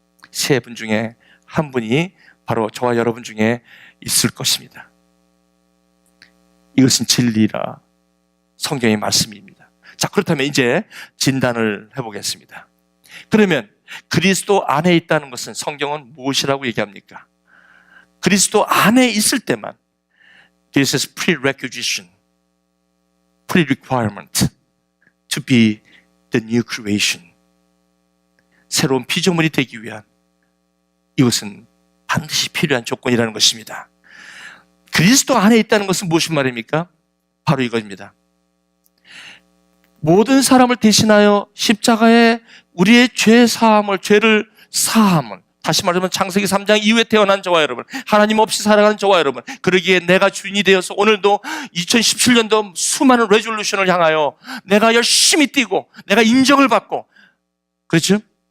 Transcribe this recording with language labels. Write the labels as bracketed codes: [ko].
[ko] 세 분 중에 한 분이 바로 저와 여러분 중에 있을 것입니다. 이것은 진리라 성경의 말씀입니다. 자, 그렇다면 이제 진단을 해보겠습니다. 그러면 그리스도 안에 있다는 것은 성경은 무엇이라고 얘기합니까? 그리스도 안에 있을 때만 [en] This is prerequisition, pre-requirement to be the new creation. [ko] 새로운 피조물이 되기 위한 이것은 반드시 필요한 조건이라는 것입니다. 그리스도 안에 있다는 것은 무엇인 말입니까? 바로 이것입니다. 모든 사람을 대신하여 십자가에 우리의 죄를 사함은, 다시 말하면 창세기 3장 이후에 태어난 저와 여러분, 하나님 없이 살아가는 저와 여러분, 그러기에 내가 주인이 되어서 오늘도 2017년도 수많은 레졸루션을 향하여 내가 열심히 뛰고 내가 인정을 받고, 그렇죠?